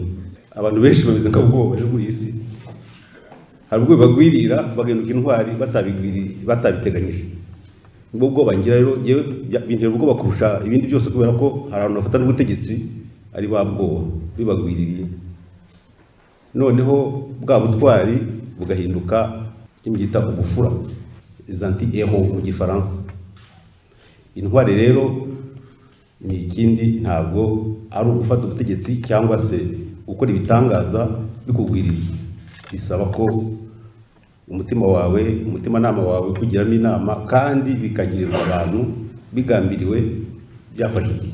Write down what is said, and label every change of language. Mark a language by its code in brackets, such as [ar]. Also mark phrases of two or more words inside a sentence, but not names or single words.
[rw] Abantu benshi bameze nka bwoba rero muri isi, hari ubwo bagwirira bagahinduka intwari batabiteganyije. Ubwo bwoba ngira rero yewe bintera ubwoba kurusha ibindi byose, kubera ko hari abantu bafata n'ubutegetsi ari ba bwoba bibagwiririye, noneho bwa butwari bugahinduka kimwe gita ubufura, [fr] les anti-héros [rw] mu Gifaransa. Intwari rero ni ikindi, ntabwo ari ugufata ubutegetsi cyangwa se gukora ibitangaza bikugwiririye. Bisaba ko umutima wawe, umutimanama wawe kugiramo inama, kandi bikagirirwa abantu bigambiriwe, byafashe igihe.